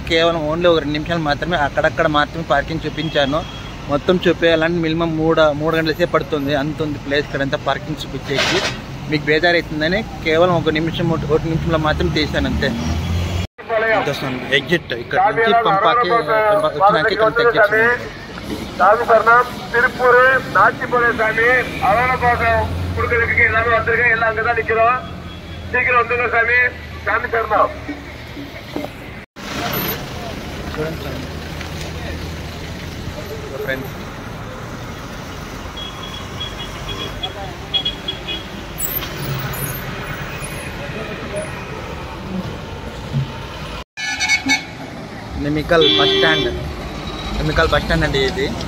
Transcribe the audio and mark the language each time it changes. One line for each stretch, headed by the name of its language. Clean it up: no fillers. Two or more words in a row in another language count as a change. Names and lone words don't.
Telugu: కేవలం ఓన్లీ ఒక 2 నిమిషాలు మాత్రమే అక్కడక్కడ మాత్రమే పార్కింగ్ చూపించాను. మొత్తం చూపించాలంటే మినిమం 3 గంటల సేపు పడుతుంది. అంత ఉంది ప్లేస్ ఇక్కడంతా పార్కింగ్ చూపించేకి. మీకు బేజారు అవుతుందని కేవలం 1 నిమిషంలో మాత్రం తీసాను అంతే. ఎగ్జిట్ ఇక్కడ నుంచి పంపాకి వచ్చినాక ఇక్కడ ఎగ్జిట్.
Tamil: திருப்பூர் நாச்சிப்பள்ளி சாமி அவன பக்கம் கொடுக்கறதுக்கு எல்லாரும் வந்திருக்கேன். எல்லாம் அங்கதான் நிக்கிறோம்.
Telugu: శీఘ్రం వద్దుగా స్వామి స్వామి శరణం. ఫ్రెండ్స్ నిమికల్
English: bus stand
Telugu: అండి ఇది.